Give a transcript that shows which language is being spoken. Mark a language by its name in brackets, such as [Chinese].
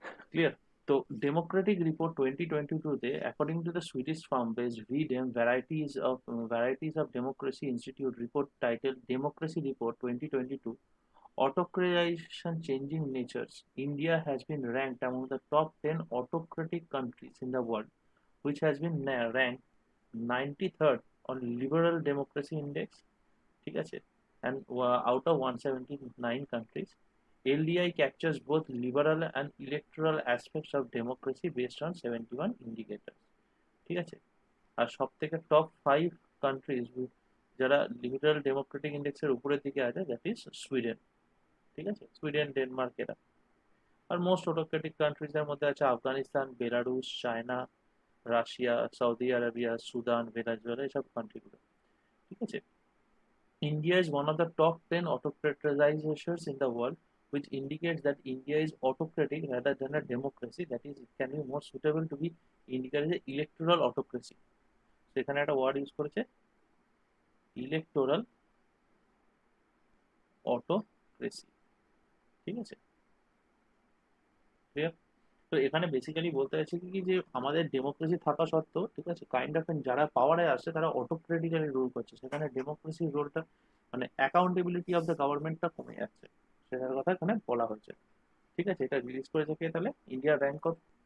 [English] Clear? তো democratic report 2022 তে according to the Swedish firm based V Dem varieties of democracy institute report title democracy report 2022 autocratization changing natures, India has been ranked among the top 10 autocratic countries in the world, which has been ranked 93rd on liberal democracy index, [Bangla] ঠিক আছে, [English] and out of 179 countries, LDI captures both liberal and electoral aspects of democracy based on 71 indicators, ঠিক আছে। [Bangla] আর সব থেকে top 5 countries যারা liberal Democratic ইন্ডেক্সের উপরের দিকে আছে, দ্যাট ইজ সুইডেন, ঠিক আছে, সুইডেন, ডেনমার্ক এরা। আর মোস্ট অটোক্রেটিক কান্ট্রিজ এর মধ্যে আছে Afghanistan, Belarus, China, Russia, Saudi Arabia, Sudan, Venezuela, এসব কান্ট্রিগুলো, ঠিক আছে। [English] India is one of the top 10 autocratizations in the world, which indicates that India is autocratic rather than a democracy. That is, it can be more suitable to be indicated as electoral autocracy. [Bangla] So এখানে একটা word use করেছে, electoral autocracy, ঠিক আছে, clear. তো এখানে basically বলতে চাইছি কি যে আমাদের ডেমোক্রেসি থাকা সত্ত্বেও, ঠিক আছে, কাইন্ড অফ যারা পাওয়ারে আসছে তারা অটোক্রেটিক্যালি রুল করছে, সেখানে ডেমোক্রেসির রোলটা মানে অ্যাকাউন্টেবিলিটি অফ দ্য গভর্নমেন্টটা কমে যাচ্ছে, সেটার কথা এখানে বলা হয়েছে, ঠিক আছে। এটা রিলিজ করেছে কে তাহলে? ইন্ডিয়ার র্যাঙ্ক কত?